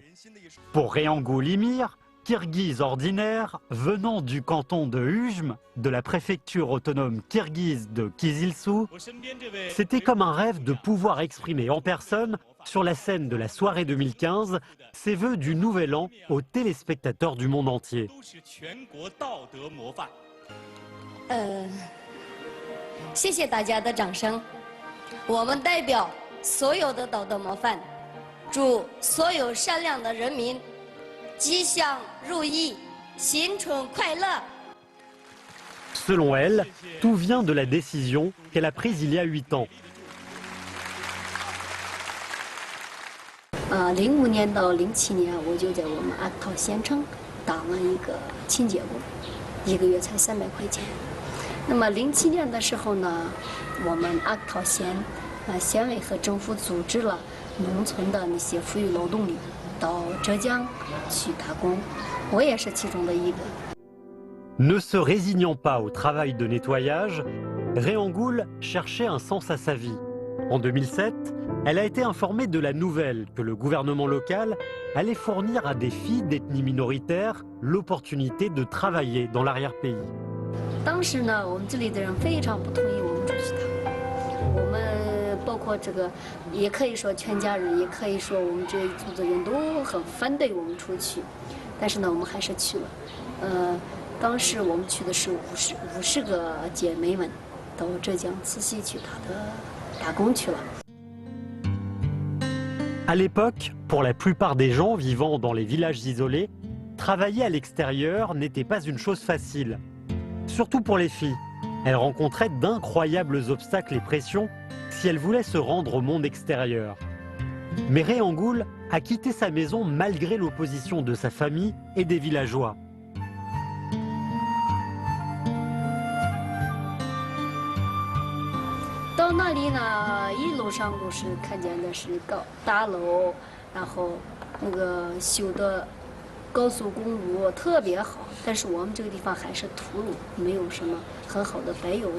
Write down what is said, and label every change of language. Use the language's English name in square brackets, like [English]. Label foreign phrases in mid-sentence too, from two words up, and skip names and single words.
[French] Pour Réangou Limir, Kirghize ordinaire, venant du canton de Ujm, de la préfecture autonome kirghize de Kyzyl-Sou, c'était comme un rêve de pouvoir exprimer en personne, sur la scène de la soirée 2015, ses vœux du Nouvel An aux téléspectateurs du monde entier. [Chinese] 谢谢大家的掌声。我们代表所有的道德模范，祝所有善良的人民吉祥如意，新春快乐。 [French] Selon elle, tout vient de la décision qu'elle a prise il y a 8 ans. [Chinese] 05 年到07年，我就在我们阿克陶县城当了一个清洁工，1个月才300块钱。那么07年的时候呢，我们阿克陶县县委和政府组织了农村的那些富裕劳动力到浙江去打工，我也是其中的一个。 [French] Ne se résignant pas au travail de nettoyage, Réangoul cherchait un sens à sa vie. En 2007, elle a été informée de la nouvelle que le gouvernement local allait fournir à des filles d'ethnie minoritaire l'opportunité de travailler dans l'arrière-pays. [Chinese] 当时呢，我们这里的人非常不同意我们出去打工，我们包括这个，也可以说全家人，也可以说我们这一族的人都很反对我们出去，但是呢，我们还是去了。当时我们去的是50个姐妹们，到浙江慈溪去打工去了。 [French] À l'époque, pour la plupart des gens vivant dans les villages isolés, travailler à l'extérieur n'était pas une chose facile. Surtout pour les filles. Elles rencontraient d'incroyables obstacles et pressions si elles voulaient se rendre au monde extérieur. Mais Réangoul a quitté sa maison malgré l'opposition de sa famille et des villageois. [Chinese] 到那里呢，一路上都是看见的是大楼，然后那个修的高速公路特别好，但是我们这个地方还是土路，没有什么很好的柏油路。